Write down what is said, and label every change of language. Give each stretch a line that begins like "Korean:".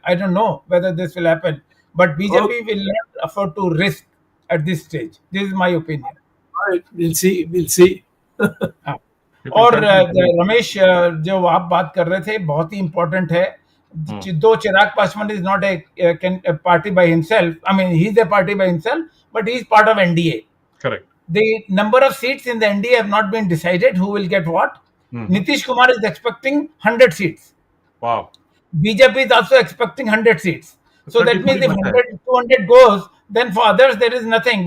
English: I don't know whether this will happen, but BJP will not afford to risk at this stage. This is my opinion. All right, we'll see.
Hindi: और रमेश, जो आप बात कर रहे थे, बहुत ही important है.
English: Though Chirag Paswan is not a party by himself, I mean, he's a party by himself, but he's part of NDA. Correct. The number of seats in the NDA have not been decided, who will get what. Nitish Kumar is expecting 100 seats. Wow. BJP is also expecting 100 seats. So that means if 200 goes, then for others there is nothing.